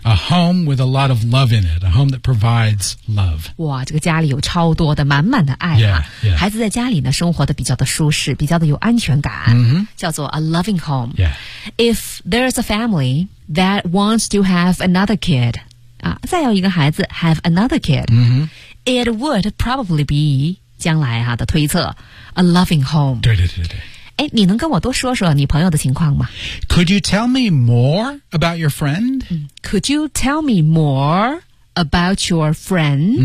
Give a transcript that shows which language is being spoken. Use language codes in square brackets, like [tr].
[en] A home with a lot of love in it A home that provides love [zh] 哇这个家里有超多的满满的爱、啊 [en] yeah, yeah. [zh] 孩子在家里呢生活的比较的舒适比较的有安全感、 mm-hmm. 叫做 [en] a loving home、 yeah. If there's a family That wants to have another kid、啊、 [zh] 再要一个孩子 [en] Have another kid、 mm-hmm. It would probably be [zh] 将来、 [en] 啊、的推测 A loving home [zh] 对对对对哎，你能跟我多说说你朋友的情况吗 [en] Could you tell me more about your friend? Could you tell me more about your friend?、